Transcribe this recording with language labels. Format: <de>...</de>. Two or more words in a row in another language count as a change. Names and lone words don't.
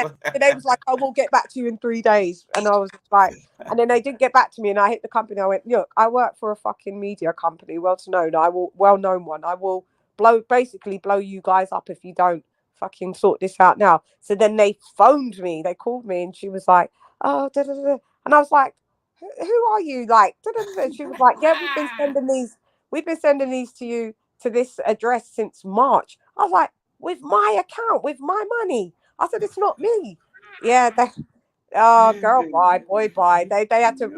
<en>Yeah, and they was like, "I will get back to you in 3 days," and I was like, and then they didn't get back to me, and I hit the company. I went, "Look, I work for a fucking media company, well-known one. I will basically blow you guys up if you don't fucking sort this out now." So then they phoned me, they called me, and she was like, "Oh, da, da, da, da." And I was like, "Who are you?" Like, da, da, da, da. And she was like, "Yeah, we've been sending these to you to this address since March." I was like, "With my account, with my money." I said, "It's not me." Yeah, girl, bye, boy, bye. They had to.</en>